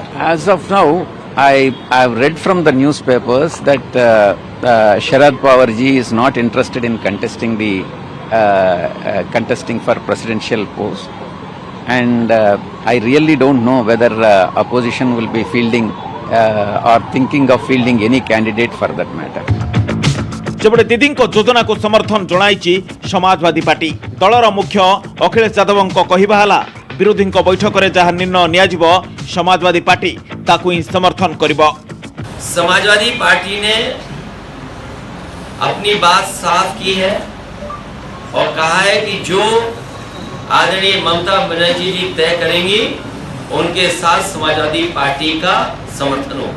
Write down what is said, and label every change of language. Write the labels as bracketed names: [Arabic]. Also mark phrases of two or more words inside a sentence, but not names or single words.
[English] As of now, I have read from the newspapers that Sharad Pawar ji is not interested in contesting for presidential post, and I really don't know whether opposition will be fielding or thinking of fielding any candidate for that matter. [Odia] ସେପଟେ ଦିଦିଙ୍କ ଯୋଜନାକୁ ସମର୍ଥନ ଜଣାଇଛି ସମାଜବାଦୀ ପାର୍ଟି। ଦଳର ମୁଖ୍ୟ ଅଖିଳେଶ ଯାଦବଙ୍କ କହିବା ହେଲା, ବିରୋଧୀଙ୍କ ବୈଠକରେ ଯାହା ନିର୍ଣ୍ଣୟ ନିଆଯିବ ସମାଜବାଦୀ ପାର୍ଟି ତାକୁ ହିଁ ସମର୍ଥନ କରିବ। [Hindi] समाजवादी पार्टी ने अपनी बात साफ की है और कहा है कि जो आदरणीय ममता बनर्जी जी तय करेंगी उनके साथ समाजवादी पार्टी का समर्थन होगा।